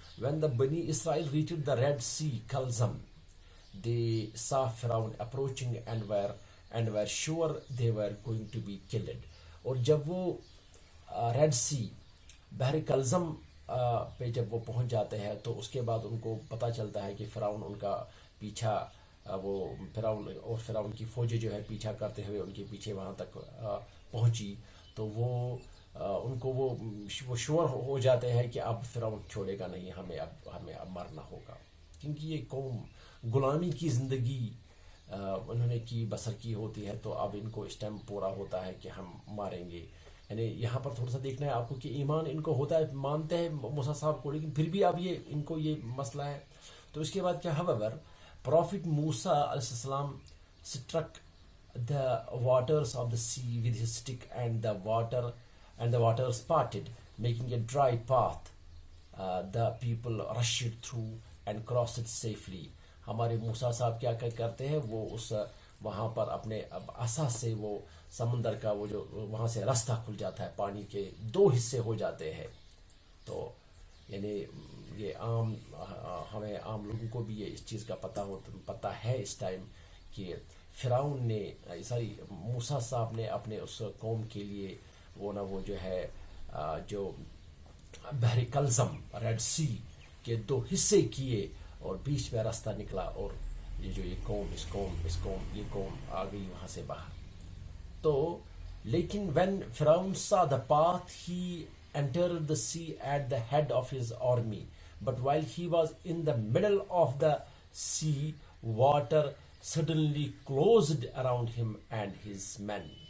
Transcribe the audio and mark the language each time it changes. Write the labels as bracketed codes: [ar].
[en] when the بنی اسرائیل reached the Red Sea Kalzam, they saw Firaun approaching and were sure they were going to be killed. [ur] اور جب وہ red سی بحر کلزم پہ جب وہ پہنچ جاتے ہیں تو اس کے بعد ان کو پتہ چلتا ہے کہ فرعون ان کا پیچھا, وہ فرعون کی فوجیں جو ہے پیچھا کرتے ہوئے ان کے پیچھے وہاں تک پہنچی. تو وہ ان کو وہ شور ہو جاتے ہیں کہ اب فرعون چھوڑے گا نہیں، ہمیں اب مرنا ہوگا، کیونکہ یہ قوم غلامی کی زندگی انہوں نے بسر کی ہوتی ہے، تو اب ان کو اس ٹائم پورا ہوتا ہے کہ ہم ماریں گے. یعنی یہاں پر تھوڑا سا دیکھنا ہے آپ کو کہ ایمان ان کو ہوتا ہے، مانتے ہیں موسیٰ صاحب کو، لیکن پھر بھی اب ان کو یہ مسئلہ ہے. تو اس کے بعد کیا، [en] however Prophet Musa علیہ السلام struck the waters of the sea with his stick, and the waters parted, making a dry path. The people rushed through and crossed it safely. [ur] ہمارے موسیٰ صاحب کیا کرتے ہیں، وہ وہاں پر اپنے عصا سے وہ سمندر کا وہ جو وہاں سے راستہ کھل جاتا ہے، پانی کے 2 حصے ہو جاتے ہیں. تو یعنی یہ ہمیں عام لوگوں کو بھی یہ اس چیز کا پتہ ہے اس ٹائم کہ فرعون نے موسیٰ صاحب نے اپنے اس قوم کے لیے وہ جو ہے جو بحر کلزم، ریڈ سی کے 2 حصے کیے اور بیچ میں راستہ نکلا، اور یہ قوم آ گئی وہاں سے باہر. [en] تو لیکن when Pharaoh saw the path, he entered the sea at the head of his army, but while he was in the middle of the sea, water suddenly closed around him and his men.